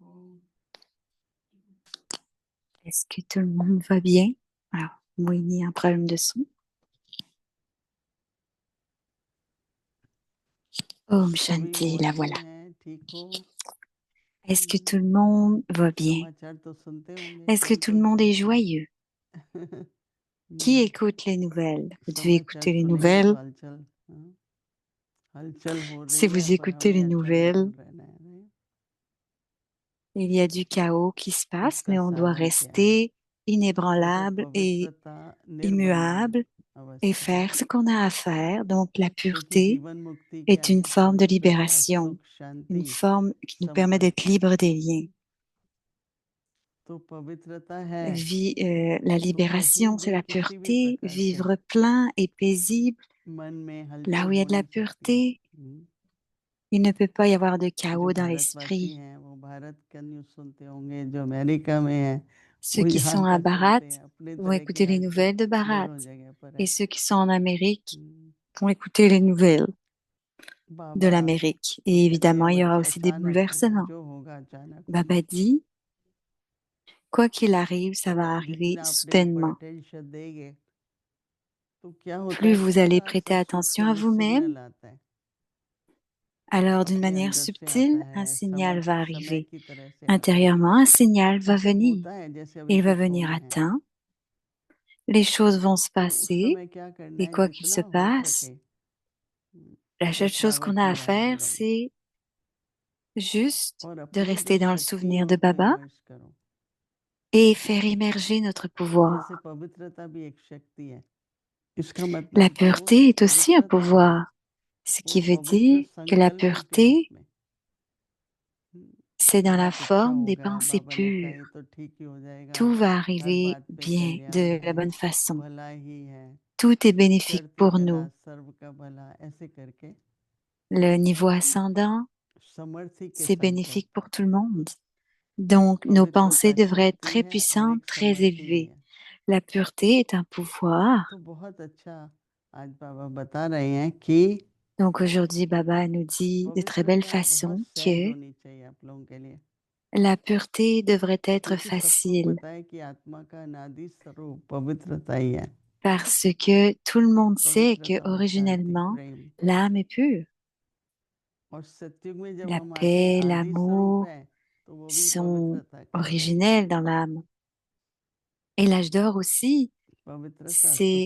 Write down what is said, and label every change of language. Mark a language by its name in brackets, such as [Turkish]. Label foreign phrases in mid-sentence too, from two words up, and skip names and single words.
[French] Est-ce que tout le monde va bien? Alors, Mohini a un problème de son. [Hindi] Om सभी [French] Shanti, la [Hindi] मौजूद [French] voilà. [Hindi] हैं, ठीक हो? [French] Est-ce que tout le monde va bien? [Hindi] समाचार तो सुनते होंगे [French] Est-ce que [Hindi] कभी [French] tout le monde [Hindi] कभी। [French] est joyeux? Qui écoute les nouvelles? Vous devez [Hindi] समाचार [French] écouter les [Hindi] सुनेंगे तो [French] nouvelles. [Hindi] हलचल, हाँ, हलचल हो [French] Si [Hindi] रही है [French] vous [Hindi] पर [French] écoutez [Hindi] हमें [French] les [Hindi] हलचल में [French] nouvelles, [Hindi] बन रहना है, नहीं? [French] il y a du chaos qui se passe, [Hindi] इसका [French] mais on doit [Hindi] साधन क्या है? [French] rester [Hindi] देखो, [French] inébranlable et [Hindi] पवित्रता निर्मलता [French] immuable et [Hindi] अवस्था है, [French] faire ce qu'on a à faire. Donc, la [Hindi] क्योंकि [French] pureté [Hindi] जीवन मुक्ति क्या [French] est une [Hindi] है? [French] forme de [Hindi] पवित्रता, [French] libération, [Hindi] सुख, [French] une [Hindi] शांति, [French] forme qui nous permet d'être [Hindi] संपत्ति। [French] libre des liens. [Hindi] तो पवित्रता है [French] La [Hindi] तो कहीं [French] libération, c'est [Hindi] भी [French] la [Hindi] किसी भी [French] pureté, [Hindi] प्रकार से [French] vivre plein et paisible. [Hindi] मन में [French] Là [Hindi] हलचल [French] où il y a [Hindi] हो [French] de la [Hindi] नहीं सकती है। [French] pureté, il ne peut pas y avoir de [Hindi] जो [French] chaos dans [Hindi] भारतवासी [French] l'esprit. [Hindi] हैं वो भारत का न्यूज़ सुनते होंगे, जो अमेरिका में हैं [French] Ceux [Hindi] वो [French] qui [Hindi] यहाँ [French] sont à [Hindi] का [French] Bharat [Hindi] सुनते हैं, अपनी [French] vont [Hindi] तरह की [French] écouter les [Hindi] हलचल [French] nouvelles de Bharat. [Hindi] दोनों जगह पर [French] Et [Hindi] है। [French] ceux qui sont en Amérique हम्म, vont écouter les nouvelles de [Hindi] बाबा [French] l'Amérique. [Hindi] तो [French] Et [Hindi] कहते हैं [French] évidemment, il y aura [Hindi] बच्चे [French] aussi des [Hindi] अचानक होगा, [French] bouleversements. [Hindi] जो होगा अचानक होगा, [French] Baba dit, quoi qu'il arrive, ça va [Hindi] तो [French] arriver [Hindi] जितना अपने ऊपर [French] soudainement. [Hindi] अटेंशन देंगे तो क्या होता [French] Plus [Hindi] है, [French] vous allez [Hindi] थोड़ा [French] prêter [Hindi] सा [French] attention à [Hindi] सूक्ष्म [French] vous-même, [Hindi] सिग्नल आता है, [French] alors d'une [Hindi] अपने [French] manière [Hindi] अंदर से आता [French] subtile, un [Hindi] है, [French] signal va [Hindi] समय [French] arriver. [Hindi] की तरह से आता है। [French] Intérieurement, un signal va [Hindi] ऐसे [French] venir. [Hindi] होता है जैसे अभी [French] Il va [Hindi] कुछ [French] venir [Hindi] होना [French] à [Hindi] है, [French] temps. Les choses vont se [Hindi] तो उस [French] passer. [Hindi] समय क्या करना [French] Et [Hindi] है, [French] quoi qu'il [Hindi] जितना [French] se [Hindi] हो [French] passe, [Hindi] सके [French] la seule chose qu'on [Hindi] तथागत [French] a à [Hindi] में याद [French] faire, [Hindi] रहो [French] c'est juste [Hindi] और [French] de [Hindi] अपनी जो [French] rester dans le [Hindi] शक्ति है [French] souvenir de [Hindi] उनको [French] Baba [Hindi] इमर्ज करो। [French] et faire émerger notre [Hindi] जैसे [French] pouvoir. [Hindi] पवित्रता भी एक शक्ति है, इसका मतलब [French] La [Hindi] जो भी [French] pureté est aussi un [Hindi] पवित्रता है [French] pouvoir, ce [Hindi] वो [French] qui veut [Hindi] पवित्र [French] dire que la [Hindi] संकल्पों के रूप [French] pureté, [Hindi] में, [French] c'est dans la [Hindi] बहुत अच्छा [French] forme des [Hindi] होगा, [French] pensées [Hindi] बाबा ने कहा [French] pures. [Hindi] ये तो ठीक ही हो जाएगा, [French] Tout va [Hindi] हर [French] arriver [Hindi] बात पे [French] bien, [Hindi] कल्याण [French] de la [Hindi] है, [French] bonne façon. [Hindi] भला ही है, [French] Tout est bénéfique [Hindi] चढ़ती [French] pour [Hindi] कला [French] nous. [Hindi] सर्व का भला, ऐसे करके [French] Le niveau ascendant, [Hindi] समर्थी के [French] C'est [Hindi] संकेत। [French] bénéfique pour tout le monde. Donc, nos pensées [Hindi] पवित्रता [French] devraient être [Hindi] शक्ति [French] très [Hindi] है और [French] puissantes, [Hindi] एक [French] très [Hindi] समर्थी भी [French] élevées. [Hindi] है। [French] La pureté est un pouvoir. [Hindi] तो बहुत अच्छा आज बाबा बता रहे हैं कि [French] Donc, aujourd'hui, Baba nous dit de très belle [Hindi] पवित्रता बहुत [French] façon [Hindi] सहज [French] que [Hindi] होनी चाहिए आप लोगों के लिए, [French] la pureté devrait être [Hindi] क्योंकि सबको [French] facile [Hindi] पता है कि आत्मा का अनादि स्वरूप पवित्रता ही है। [French] parce que tout le monde sait que [Hindi] पवित्रता और शांति [French] originellement, [Hindi] प्रेम [French] l'âme est pure. [Hindi] और सत्युग में जब [French] La [Hindi] हम आते हैं [French] paix, [Hindi] आदि स्वरूप [French] l'amour [Hindi] है तो वो भी [French] sont [Hindi] पवित्रता का है। [French] originels dans l'âme. Et l'âge d'or aussi, [Hindi] पवित्रता सुख